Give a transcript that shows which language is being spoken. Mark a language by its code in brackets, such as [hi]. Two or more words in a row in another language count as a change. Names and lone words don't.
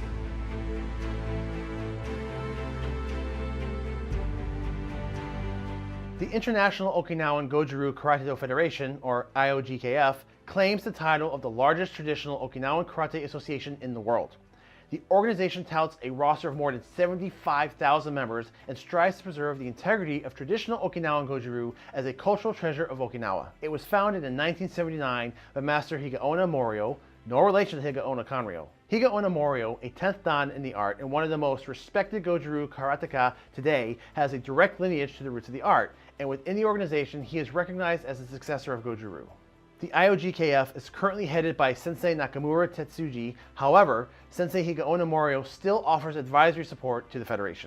[en] The International Okinawan Goju Ryu Karate-Do Federation, or IOGKF, claims the title of the largest traditional Okinawan karate association in the world. The organization touts a roster of more than 75,000 members and strives to preserve the integrity of traditional Okinawan Goju Ryu as a cultural treasure of Okinawa. It was founded in 1979 by Master Higaonna Morio, no relation to Higaonna Kanryo. Higaonna Morio, a 10th dan in the art and one of the most respected Goju Ryu karateka today, has a direct lineage to the roots of the art, and within the organization he is recognized as the successor of Goju Ryu. The IOGKF is currently headed by Sensei Nakamura Tetsuji. However, Sensei Higaonna Morio still offers advisory support to the federation.